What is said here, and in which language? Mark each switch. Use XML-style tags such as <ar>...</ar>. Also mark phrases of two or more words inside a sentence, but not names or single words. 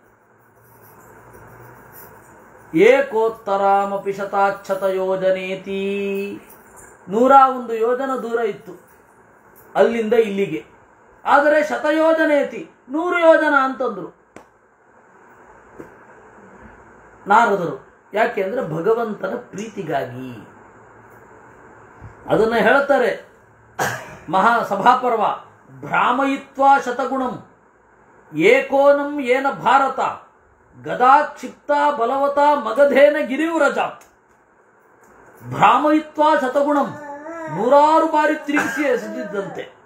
<sa>ಏಕೋತ್ತರಾಮಪಿ ಶತಾಚ್ಛತ ಯೋಜನೇತಿ,</sa> <kn>101 ಯೋಜನ ದೂರ ಇತ್ತು ಅಲ್ಲಿಂದ ಇಲ್ಲಿಗೆ. ಆದರೆ ಶತಯೋಜನೇತಿ 100 ಯೋಜನ ಅಂತಂದ್ರು ನಾರದರು. ಯಾಕೆ ಅಂದ್ರೆ ಭಗವಂತನ ಪ್ರೀತಿಗಾಗಿ. ಅದನ್ನ ಹೇಳ್ತಾರೆ ಮಹಾಸಭಾಪರ್ವ.</kn> <sa>ಭ್ರಾಮಯಿತ್ವಾ ಶತಗುಣಂ ಏಕೋನಂ ಏನ ಭಾರತ ಗದಾ ಕ್ಷಿಪ್ತ ಬಲವತ ಮಗಧೇನ ಗಿರಿವ್ರಜಾತ್. ಭ್ರಾಮಯಿತ್ವಾ ಶತಗುಣಂ,</sa> <kn>100 ಬಾರಿ ತಿರುಗಿಸಿ ಎಸೆದಿದ್ದಂತೆ.</kn>